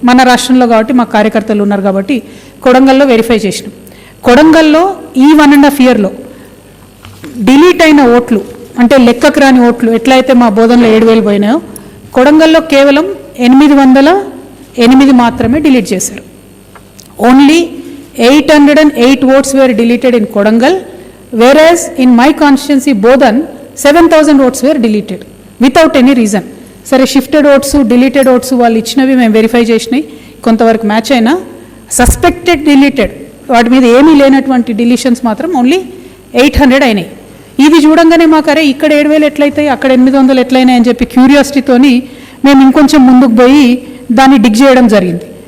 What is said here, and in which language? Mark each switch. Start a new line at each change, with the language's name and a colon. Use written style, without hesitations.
Telugu: మన రాష్ట్రంలో కాబట్టి మా కార్యకర్తలు ఉన్నారు కాబట్టి కొడంగల్లో వెరిఫై చేసినాం. కొడంగల్లో ఈ 1.5 yearలో డిలీట్ అయిన ఓట్లు అంటే లెక్కకు రాని ఓట్లు ఎట్లయితే మా బోధనలో 7,000 పోయినాయో కొడంగల్లో కేవలం 808 మాత్రమే డిలీట్ చేశారు.
English: Only 808 votes were deleted in Kodangal, whereas in my constituency Bodhan 7,000 votes were deleted without any reason.
Telugu: సరే షిఫ్టెడ్ ఓట్స్ డిలీటెడ్ ఓట్స్ వాళ్ళు ఇచ్చినవి మేము వెరిఫై చేసినాయి, కొంతవరకు మ్యాచ్ అయినా సస్పెక్టెడ్ డిలీటెడ్ వాటి మీద ఏమీ లేనటువంటి డిలీషన్స్ మాత్రం ఓన్లీ 800 అయినాయి. ఇది చూడంగానే మాకు అరే ఇక్కడ 7,000 ఎట్లయితాయి అక్కడ 800 ఎట్లయినాయి అని చెప్పి క్యూరియాసిటీతోని మేము ఇంకొంచెం ముందుకు పోయి దాన్ని డిగ్ చేయడం జరిగింది.